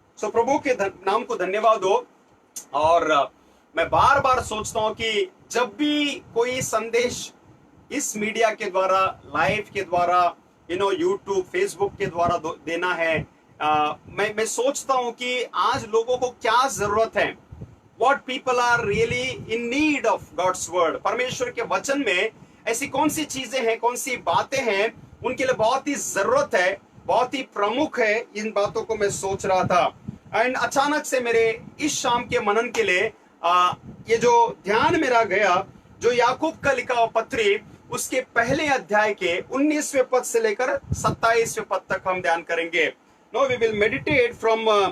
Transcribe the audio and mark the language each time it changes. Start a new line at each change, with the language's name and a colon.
Hindi: सो प्रभु के नाम को धन्यवाद हो। और मैं बार बार सोचता हूं कि जब भी कोई संदेश इस मीडिया के द्वारा, लाइव के द्वारा, यूट्यूब, फेसबुक के द्वारा देना है, मैं सोचता हूं कि आज लोगों को क्या जरूरत है।
English: What people are really in need of God's word।
Hindi: परमेश्वर के वचन में ऐसी कौन सी चीजें हैं, कौन सी बातें हैं उनके लिए बहुत ही जरूरत है, बहुत ही प्रमुख है। इन बातों को मैं सोच रहा था, एंड अचानक से मेरे इस शाम के मनन के लिए ये जो ध्यान मेरा गया, जो याकूब का लिखा हुआ पत्री, उसके पहले अध्याय के 19वें पद से लेकर 27वें पद तक हम ध्यान करेंगे।
English: no we will meditate from